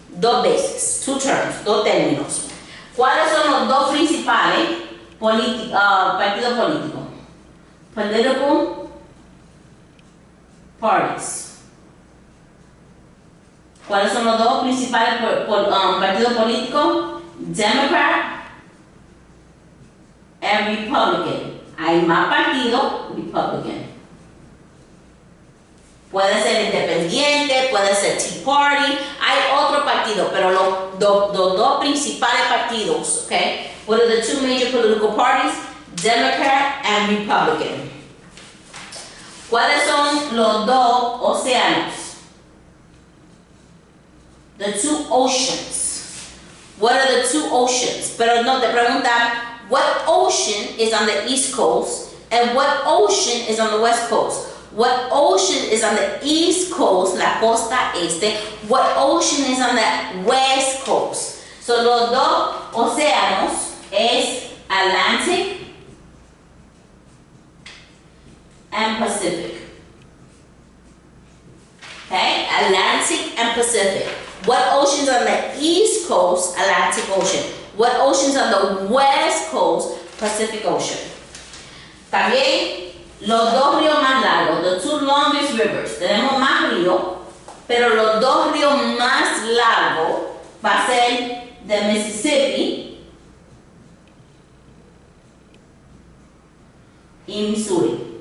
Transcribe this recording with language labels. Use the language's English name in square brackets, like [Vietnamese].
[Spanish] Dos veces, [English] two terms, [Spanish] dos términos. ¿Cuáles son los dos principales partidos políticos? [English] Political parties. [Spanish] ¿Cuáles son los dos principales partidos políticos? [English] Democrat and Republican. [Spanish] Hay más partidos, Republican. Puede ser independiente, puede ser Tea Party, hay otro partido, pero los dos principales partidos, okay? [English] What are the two major political parties? Democrat and Republican. [Spanish] ¿Cuáles son los dos océanos? [English] The two oceans. What are the two oceans? [Spanish] Pero no te preguntan, [English] what ocean is on the East Coast and what ocean is on the West Coast? What ocean is on the East Coast, [Spanish] la costa este? [English] What ocean is on the West Coast? [Spanish] So los dos océanos es [English] Atlantic and Pacific. Okay, Atlantic and Pacific. What oceans on the East Coast? Atlantic Ocean. What oceans on the West Coast? Pacific Ocean. [Spanish] También los dos ríos más largos, [English] the two longest rivers. [Spanish] Tenemos más ríos, pero los dos ríos más largos va a ser the Mississippi y Missouri.